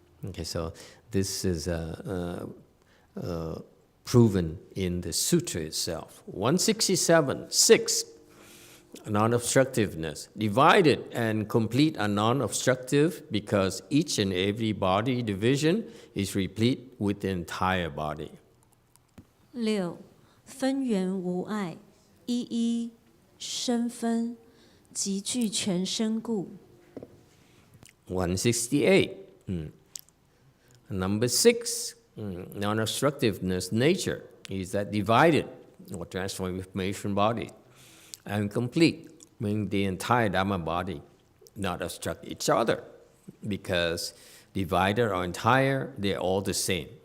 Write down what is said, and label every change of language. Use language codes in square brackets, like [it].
[en] Okay, so this is proven in the sutra itself. 167.6. non-obstructiveness. Divided and complete are non-obstructive because each and every body division is replete with the entire body. 6. [zh] 分缘无碍，一一生分，即具全身故。 [en] 168. Number 6, non-obstructiveness nature is that divided or transformation body and complete, meaning the entire Dharma body not obstruct each other because divided or entire, they're all the same.